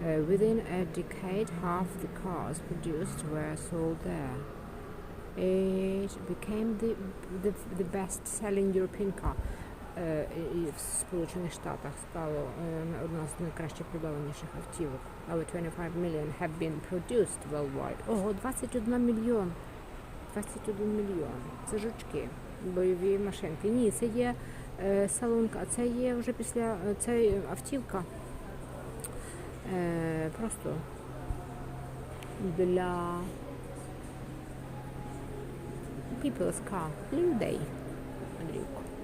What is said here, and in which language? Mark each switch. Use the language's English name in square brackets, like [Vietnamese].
[English] Within a decade, half the cars produced were sold there. It became the best-selling European car. [Ukrainian] В Сполучених Штатах стало одна з найкраще продаваніших автівок. Але [English] 25 million have been produced worldwide. [Ukrainian] Ого, 21 мільйон. 21 мільйон. Це жучки, бойові машинки. Ні, це є салонка, це є вже після, це автівка. Просто для [English] people's car, [Ukrainian] для людей, Андрійко.